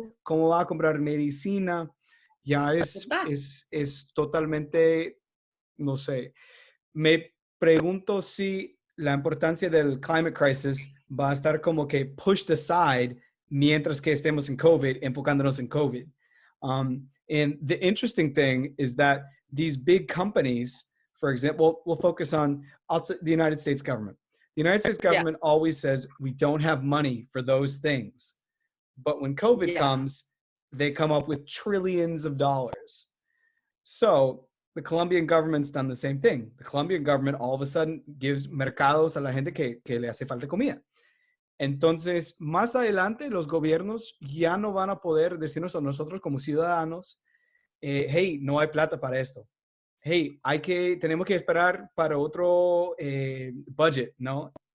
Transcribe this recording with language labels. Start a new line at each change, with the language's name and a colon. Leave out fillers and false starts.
Spanish: cómo va a comprar medicina, ya total. es totalmente, no sé, me pregunto si la importancia del climate crisis va a estar como que
English: pushed aside
Spanish: mientras que estemos en COVID, enfocándonos en COVID.
English: And the interesting thing is that these big companies, for example, we'll focus on the United States government. The United States Ya, government always says we don't have money for those things. But when COVID ya. comes, they come up with trillions of dollars. So the Colombian government's done the same thing. The Colombian government all of a sudden gives
Spanish: mercados a la gente que le hace falta comida. Entonces, más adelante, los gobiernos ya no van a poder decirnos a nosotros como ciudadanos, hey, no hay plata para esto. Hey, tenemos que esperar para otro budget, ¿no?